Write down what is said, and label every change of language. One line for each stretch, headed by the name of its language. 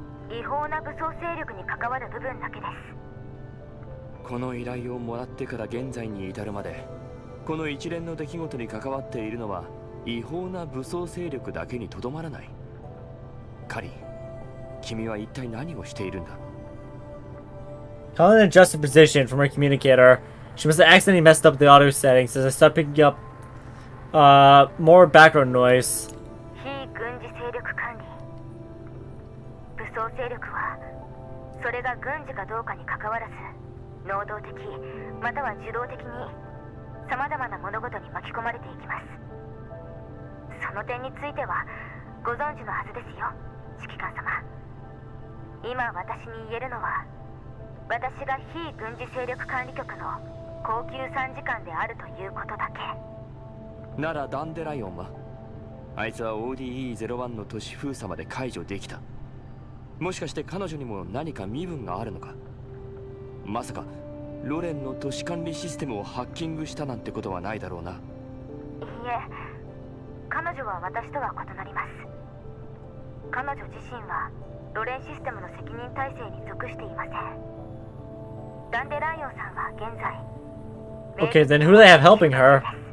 Japanese: 違法な武装勢力に関わる部分だけです。この依頼をもらってから現在に至るまで、この一連の出来事に関わっているのは違法な武装勢力だけにとどまらない。カリン、君は一体何をしているんだ
English: ？Colin adjusted position from her communicator. She must have accidentally messed up the audio settings as I started picking up more background noise.
Japanese: 非軍事勢力管理。武装勢力はそれが軍事かどうかに関わらず、能動的または受動的に様々な物事に巻き込まれていきます。その点についてはご存知のはずですよ、指揮官様。今私に言えるのは、私が非軍事勢力管理局の高級参事官であるということだけ。ならダンデライオンは？あいつは ODE01 の都市封鎖まで解除できた。もしかして彼女にも何か身分があるのか？まさかロレンの都市管理システムをハッキングしたなんてことはないだろうな。いいえ、彼女は私とは異なります。彼女自身はロレンシステムの責任体制に属していません。
English: Okay, then who do they have helping her?